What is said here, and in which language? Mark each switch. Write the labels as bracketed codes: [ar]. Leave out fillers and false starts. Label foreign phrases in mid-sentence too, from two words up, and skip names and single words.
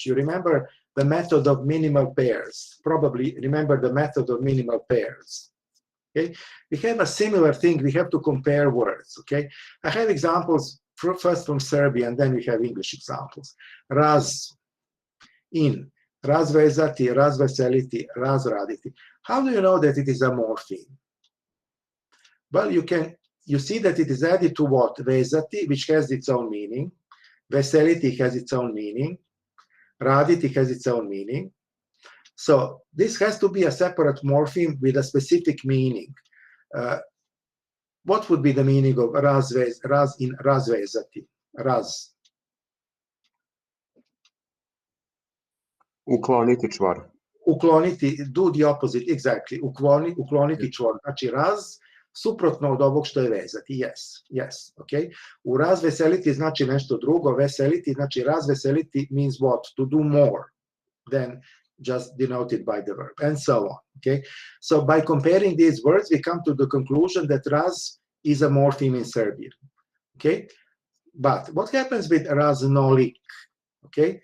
[en] You remember the method of minimal pairs. Probably remember the method of minimal pairs. Okay, we have a similar thing. We have to compare words. Okay, I have examples first from Serbian, then we have English examples. [sr] Raz, in, razvezati, razveseliti, razraditi. [en] How do you know that it is a morpheme? Well, you see that it is added to what? Vezati, which has its own meaning. Veseliti has its own meaning. Raditi has its own meaning. So this has to be a separate morpheme with a specific meaning. What would be the meaning of raz in razvezati? [sr] Raz. Ukloniti čvor. Ukloniti, [en] do the opposite, exactly. [sr] Ukloniti čvor. Znači raz, suprotno od ovog što je vezati. [en] Yes, okay. [sr] U razveseliti znači nešto drugo, veseliti, znači razveseliti [en] means what? To do more than just denoted by the verb, and so on, okay? So by comparing these words, we come to the conclusion that raz is a morpheme in Serbian, okay? But what happens with raznolik, okay?